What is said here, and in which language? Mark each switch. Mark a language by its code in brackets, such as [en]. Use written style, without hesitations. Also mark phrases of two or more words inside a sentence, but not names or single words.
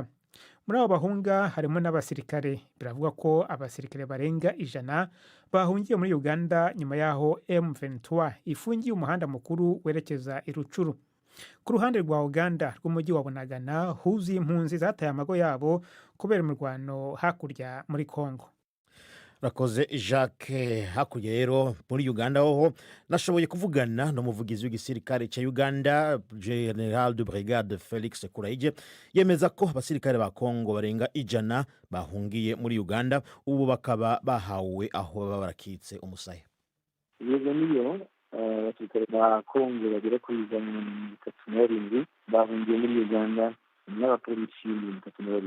[rn] Muri abo bahunga harimo n'abasirikare. Biravuga ko abasirikare barenga 100 bahungiye muri Uganda nyuma yaho M23 ifungiye umuhanda mukuru werekeza i Rucuru. Ku ruhande rwa Uganda rw'umujyi wa Bunagana huzuye impunzi zataye amago yabo kubera imirwano hakurya muri Kongo. Rakoze Jacques. Hakurya rero muri Uganda hoho nashoboye kuvugana n'umuvugizi w'igisirikare ca Uganda [fr] General de Brigade [rn] Felix Kuraije, yemeza ko abasirikare ba Kongo barenga 100 bahungiye muri Uganda, ubu bakaba bahawe aho baba barakitse umusaya. Yego niyo abasirikare ba Kongo bagera kuri 37 bahungiye muri Uganda n'abapolisi 37.